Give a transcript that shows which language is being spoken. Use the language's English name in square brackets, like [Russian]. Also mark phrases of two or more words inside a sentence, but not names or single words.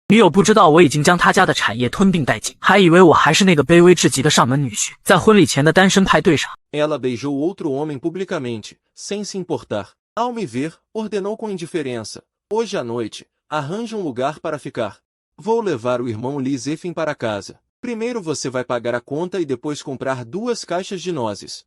[Chinese] 女友不知道我已经将他家的产业吞并殆尽，还以为我还是那个卑微至极的上门女婿。在婚礼前的单身派对上 [Portuguese] Ela beijou outro homem publicamente, sem se importar. Ao me ver, ordenou com indiferença. Hoje à noite, arranje um lugar para ficar. Vou levar o irmão Lee Zefin para casa. Primeiro você vai pagar a conta e depois comprar 2 caixas de nozes.